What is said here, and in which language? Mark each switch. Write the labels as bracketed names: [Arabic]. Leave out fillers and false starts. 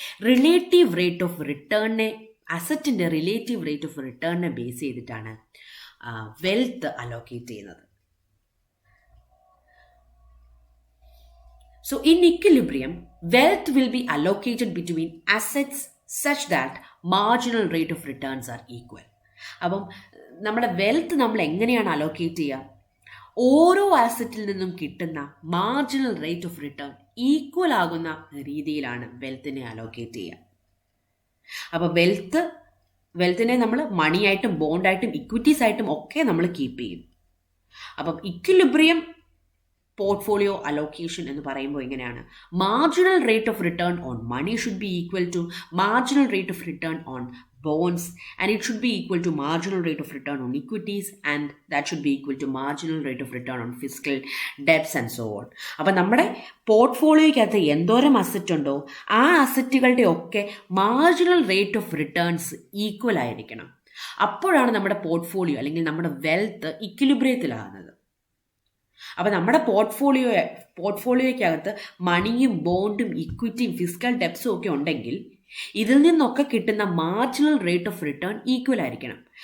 [Malayalam] Relative rate of റിട്ടേണിനെ, അസറ്റിൻ്റെ relative rate of റിട്ടേണിനെ base ചെയ്തിട്ടാണ് wealth allocate ചെയ്യുന്നത്. [English] So in equilibrium, wealth will be allocated between assets such that marginal rate of returns are equal. [Malayalam] അപ്പം നമ്മുടെ wealth നമ്മൾ എങ്ങനെയാണ് allocate ചെയ്യുക? ഓരോ ആസറ്റിൽ നിന്നും കിട്ടുന്ന marginal rate of return equal ആകുന്ന രീതിയിലാണ് വെൽത്തിനെ അലോക്കേറ്റ് ചെയ്യുക. അപ്പോൾ വെൽത്തിനെ നമ്മൾ മണിയായിട്ടും ബോണ്ടായിട്ടും ഇക്വിറ്റീസ് ആയിട്ടും ഒക്കെ നമ്മൾ കീപ്പ് ചെയ്യും. അപ്പം ഇക്വിലിബ്രിയം പോർട്ട്ഫോളിയോ അലോക്കേഷൻ എന്ന് പറയുമ്പോൾ എങ്ങനെയാണ്? [English] Marginal rate of return on money should be equal to marginal rate of return on bonds, and it should be equal to marginal rate of return on equities, and that should be equal to marginal rate of return on fiscal debts and so on. [Malayalam] അപ്പം നമ്മുടെ പോർട്ട്ഫോളിയോയ്ക്കകത്ത് എന്തോരം asset ഉണ്ടോ ആ അസറ്റുകളുടെ ഒക്കെ marginal rate of returns equal ആയിരിക്കണം. അപ്പോഴാണ് നമ്മുടെ portfolio അല്ലെങ്കിൽ നമ്മുടെ വെൽത്ത് ഇക്വിലിബ്രിയത്തിലാകുന്നത്. അപ്പം നമ്മുടെ പോർട്ട്ഫോളിയോയ്ക്കകത്ത് മണിയും ബോണ്ടും ഇക്വിറ്റിയും ഫിസ്ക്കൽ ഡെപ്സും ഒക്കെ ഉണ്ടെങ്കിൽ ഇതിൽ നിന്നൊക്കെ കിട്ടുന്ന marginal rate of return equal ആയിരിക്കണം.